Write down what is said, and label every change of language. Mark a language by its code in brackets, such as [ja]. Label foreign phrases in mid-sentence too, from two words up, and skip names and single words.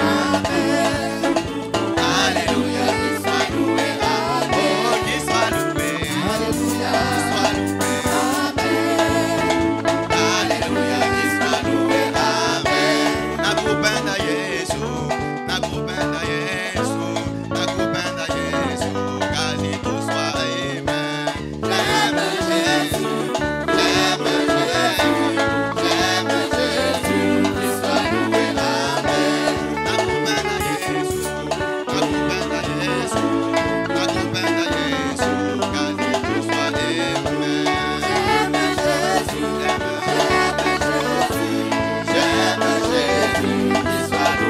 [fr] Alléluia, qu'il soit loué. Oh, qu'il soit loué, qu'il soit loué. Alléluia, qu'il soit loué. Amen. [sw] Nakupenda Yesu, nakupenda Yesu, nakupenda Yesu, karibu swa. Amen. [fr] J'aime Jésus, j'aime Jésus, j'aime Jésus, qu'il soit loué. Amen. [sw] Nakupenda Yesu, nakupenda Yesu, nakupenda Yesu, karibu swa. Amen. [fr] J'aime Jésus, j'aime Jésus, j'aime Jésus, qu'il soit